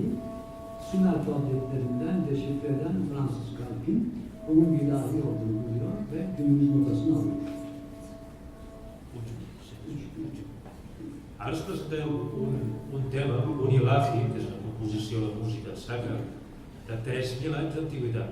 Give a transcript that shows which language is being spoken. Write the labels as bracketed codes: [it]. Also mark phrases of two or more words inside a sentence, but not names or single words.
[tr] Sümer tabletlerinden deşifre eden Fransız Kalkin onun bir ilahi olduğunu buluyor ve günümüz notasını alıyor. [ca] Ara us presentem un tema, un ilahi, que és una composició de música sacra, de 3.000 anys d'antiguitat.